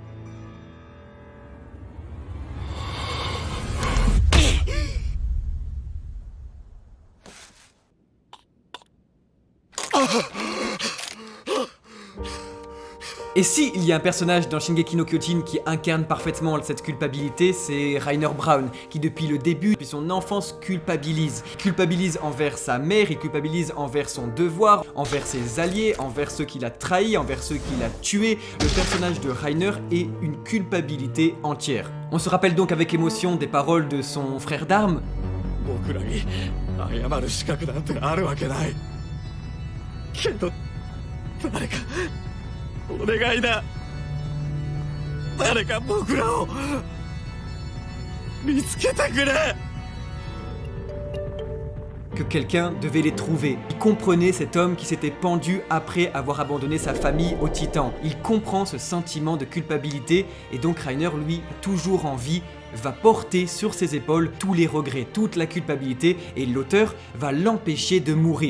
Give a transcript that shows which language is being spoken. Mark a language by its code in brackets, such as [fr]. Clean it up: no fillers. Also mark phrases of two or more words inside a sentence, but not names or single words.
[fr] Et si il y a un personnage dans Shingeki no Kyojin qui incarne parfaitement cette culpabilité, c'est Rainer Braun, qui depuis le début, depuis son enfance, culpabilise. Culpabilise envers sa mère, il culpabilise envers son devoir, envers ses alliés, envers ceux qu'il a trahis, envers ceux qu'il a tués. Le personnage de Rainer est une culpabilité entière. On se rappelle donc avec émotion des paroles de son frère d'armes. [ja] 僕らに謝る資格なんてあるわけない。けど誰かお願いだ。誰か僕らを見つけてくれ。 [fr] Que quelqu'un devait les trouver. Il comprenait cet homme qui s'était pendu après avoir abandonné sa famille au Titan. Il comprend ce sentiment de culpabilité et donc Rainer, lui, toujours en vie, va porter sur ses épaules tous les regrets, toute la culpabilité et l'auteur va l'empêcher de mourir.